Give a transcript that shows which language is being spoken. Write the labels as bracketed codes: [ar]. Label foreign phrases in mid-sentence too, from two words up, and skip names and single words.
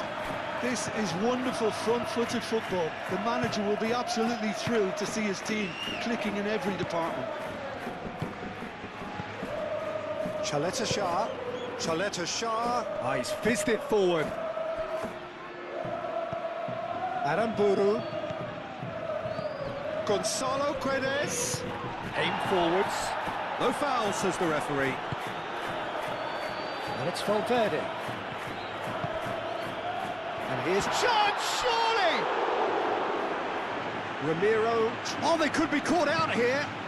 [en] This is wonderful front-footed football. The manager will be absolutely thrilled to see his team clicking in every department. Chaleta Shah. Chaleta Shah. Oh, he's fizzed it forward. Aramburu. Gonzalo Guedes. Aim forwards. No foul, says the referee. And it's Valverde. And here's chance, surely! Ramiro. Oh, they could be caught out here.